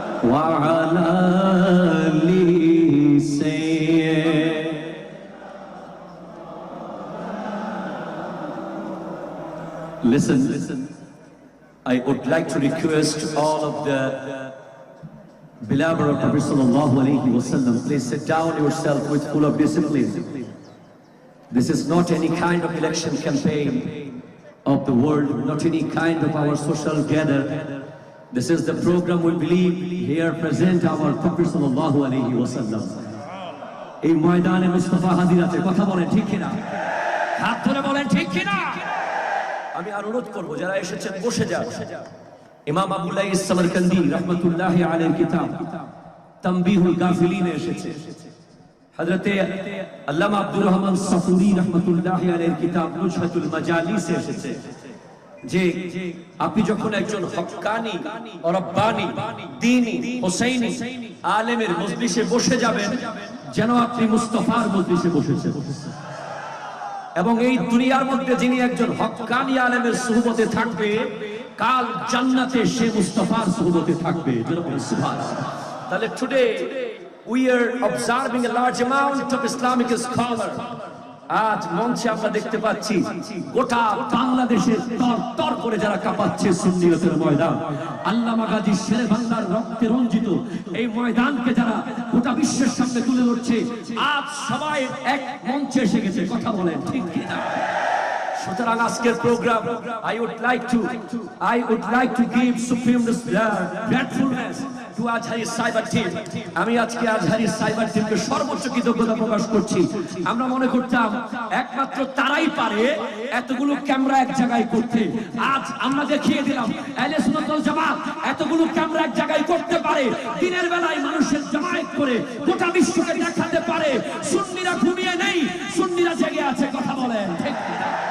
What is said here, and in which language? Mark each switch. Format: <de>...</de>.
<ar>वअला आलिहि सय्यद</ar> <en>Listen, I would like to request all of the beloved of Prophet sallallahu alaihi wasallam, please sit down yourself with full of discipline. This is not any kind of election campaign of the world, not any kind of our social gather. This is the program we believe here present our Prophet sallallahu alaihi wasallam.</en> <bn>এই ময়দানে মুস্তাফা হাজির আছে, কথা বলেন ঠিক কিনা? হাত তুলে বলেন ঠিক কিনা? আমি অনুরোধ করব যারা এসেছেন বসে যান। ইমাম আবুল্লাহ সামারকান্দি রাহমাতুল্লাহি আলাইহির কিতাব তানবীহুল গাফিলিন এসেছে। হযরতে আল্লামা আব্দুর রহমান সাফুরি রাহমাতুল্লাহি আলাইহির কিতাব নুজহাতুল মাজালিস এসেছে। যে আপনি যখন একজন হক্কানি ও রব্বানি দ্বীনি হুসাইনি আলেমের মজলিসে বসে যাবেন যেন আপনি মুস্তাফার মজলিসে বসেছেন। এবং এই দুনিয়ার মধ্যে যিনি একজন হক্কানি আলেমের সুহবতে থাকবে কাল জান্নাতে সে মুস্তাফার সুহবতে থাকবে। সুবহানাল্লাহ।</bn> <en>তাহলে today we are observing a large amount of Islamic scholars.</en> <bn>আজ মঞ্চে আমরা দেখতে পাচ্ছি গোটা বাংলাদেশের তর করে যারা কাঁপাচ্ছে সুন্নিয়তের ময়দান। আল্লামা গাজী শেরে বাংলার রক্তে রঞ্জিত এই ময়দানকে যারা গোটা বিশ্বের সামনে তুলে ধরছে, আজ সবাই এক মঞ্চে এসে গেছে, কথা বলেন ঠিক কিনা? সুতরাং আজকের programme</bn> <en>I would like to give supreme gratefulness to Azhari Cyber Team.</en> <bn>আমি আজকে আজহারি সাইবার টিমকে সর্বোচ্চ কৃতজ্ঞতা প্রকাশ করছি। আমরা মনে করতাম একমাত্র তারাই পারে এতগুলো ক্যামেরা এক জায়গায় করতে। আজ আমরা দেখিয়ে দিলাম আহলে সুন্নাত ওয়াল জামাত এতগুলো ক্যামেরা এক জায়গায় করতে পারে। দিনের বেলায় মানুষের জামায়াত করে গোটা বিশ্বকে দেখাতে পারে সুন্নিরা ঘুমিয়ে নেই, সুন্নিরা জেগে আছে, কথা বলেন ঠিক কিনা?</bn>